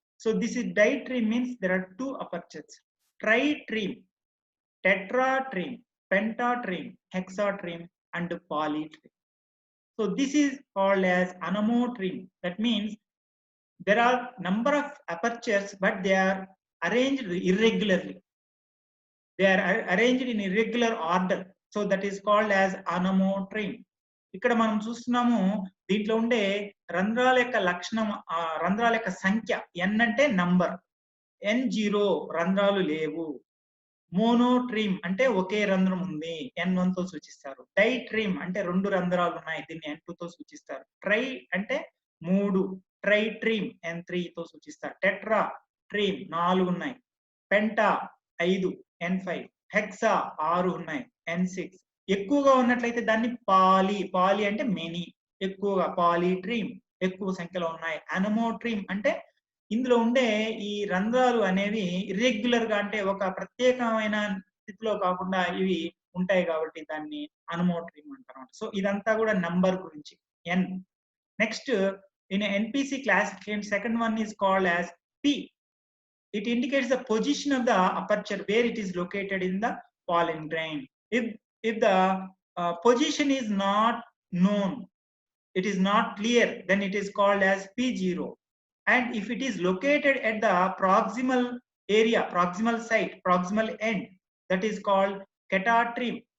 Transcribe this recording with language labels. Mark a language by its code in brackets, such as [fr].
[en] So this is ditreme means there are 2 apertures. Tritreme, tetratreme, pentatreme, hexatreme, and polytreme. So this is called as anemotreme. That means there are number of apertures, but they are arranged irregularly. They are arranged in irregular order. So that is called as anemotreme. [te] ఇక్కడ మనం చూస్తున్నాము దీంట్లో ఉండే రంధ్రాల యొక్క లక్షణం, రంధ్రాల యొక్క సంఖ్య n అంటే నంబర్, n0 రంధ్రాలు లేవు. మోనోట్రీమ్ అంటే ఒకే రంధ్రం ఉంది, n1 తో సూచిస్తారు. డైట్రీమ్ అంటే 2 రంధ్రాలు ఉన్నాయి, దీన్ని n2 తో సూచిస్తారు. ట్రై అంటే 3, ట్రైట్రీమ్ n3 తో సూచిస్తారు. టెట్రా ట్రీమ్ 4 ఉన్నాయి. పెంటా 5, n5. హెక్సా 6 ఉన్నాయి, n6. ఎక్కువగా ఉన్నట్లయితే దాన్ని పాలి అంటే మెనీ, ఎక్కువగా పాలీట్రీమ్, ఎక్కువ సంఖ్యలో ఉన్నాయి. అనమోట్రీమ్ అంటే ఇందులో ఉండే ఈ రంధ్రాలు అనేవి ఇర్రెగ్యులర్ గా, అంటే ఒక ప్రత్యేకమైన స్థితిలో కాకుండా ఇవి ఉంటాయి కాబట్టి దాన్ని అనమోట్రీమ్ అంటారు. [en] so [te] ఇదంతా కూడా నంబర్ గురించి. [en] N. Next in NPC classification, second one is called as P. It indicates the position of the aperture where it is located in the pollen grain. If the position is not known, it is not clear, then it is called as P0. And if it is located at the proximal area, proximal site, proximal end, that is called catatreme.